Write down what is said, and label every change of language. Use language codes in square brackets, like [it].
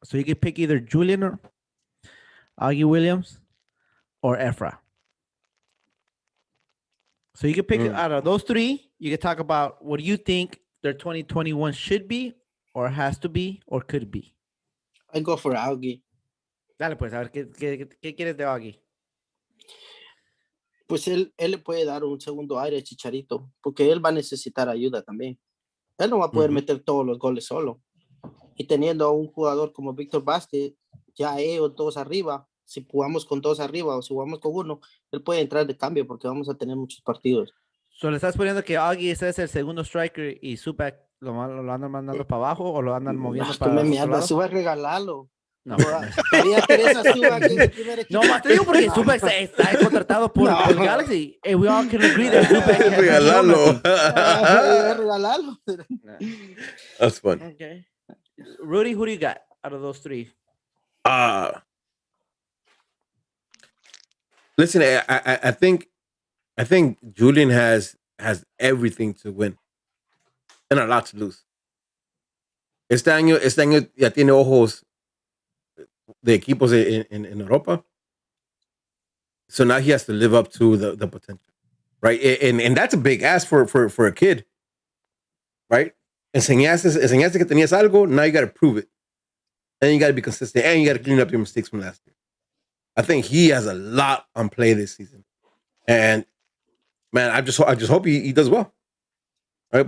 [en] So you can pick either Julian or Augie Williams or Ephra. So you can pick out of those three. You can talk about what do you think their 2021 should be, or has to be, or could be. I go for Augie. [es] Dale pues, a ver, ¿qué quieres de Augie? Pues él le puede dar un segundo aire a Chicharito, porque él va a necesitar ayuda también. Él no va a poder meter todos los goles solo. Y teniendo a un jugador como Víctor Vázquez, ya ellos todos arriba, si jugamos con todos arriba o si jugamos con uno, él puede entrar de cambio porque vamos a tener muchos partidos. So, ¿le estás poniendo que Augie es el segundo striker y Zupac lo andan mandando para abajo o lo andan moviendo para otro lado? Zupac regalarlo. No, María Teresa Zupac en el primer equipo. No, más te digo porque Zupac está contratado por Galaxy. [en] And we all can agree that Zupac es [es] regalarlo. Regalarlo. [en] That's fun. Okay. Rudy, who do you got out of those three? Listen, I think Julian has everything to win and a lot to lose. [es] Este año ya tiene ojos de equipos en Europa. [en] So now he has to live up to the potential, right? And that's a big ask for a kid, right? [es] Enseñaste que tenías algo, [en] now you got to prove it. And you got to be consistent, and you got to clean up your mistakes from last year. I think he has a lot on play this season. And, man, I just hope he does well. Right?